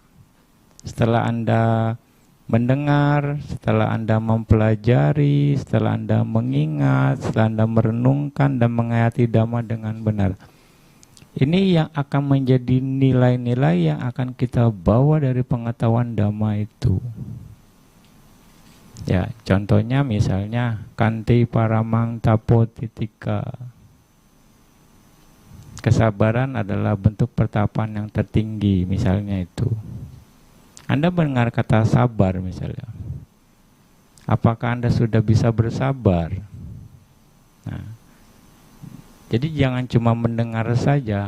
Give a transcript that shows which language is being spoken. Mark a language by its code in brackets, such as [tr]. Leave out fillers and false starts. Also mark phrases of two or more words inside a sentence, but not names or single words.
[id] Setelah Anda mendengar, setelah Anda mempelajari, setelah Anda mengingat, setelah Anda merenungkan dan menghayati Dhamma dengan benar. Ini yang akan menjadi nilai-nilai yang akan kita bawa dari pengetahuan Dhamma itu. Ya, contohnya misalnya [pi] kanti paramang tapo titika. [id] Kesabaran adalah bentuk pertapaan yang tertinggi, misalnya itu. Anda mendengar kata sabar misalnya. Apakah Anda sudah bisa bersabar? Nah, jadi jangan cuma mendengar saja.